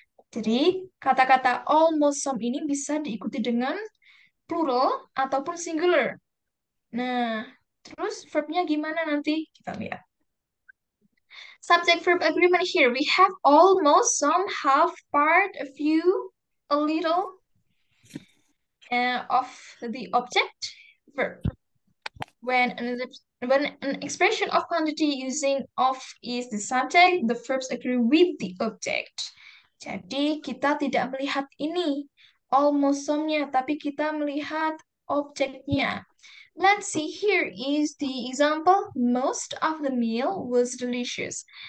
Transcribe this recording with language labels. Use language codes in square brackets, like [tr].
[id] Jadi, kata-kata all, most, some ini bisa diikuti dengan plural ataupun singular. Nah, terus verbnya gimana nanti? Kita lihat. [en] Subject-verb agreement here. We have almost, some, half, part, a few, a little of the object verb. When an expression of quantity using of is the subject, the verbs agree with the object. [id] Jadi kita tidak melihat ini, almost some-nya, tapi kita melihat objeknya. [en] Let's see, here is the example. Most of the meal was delicious.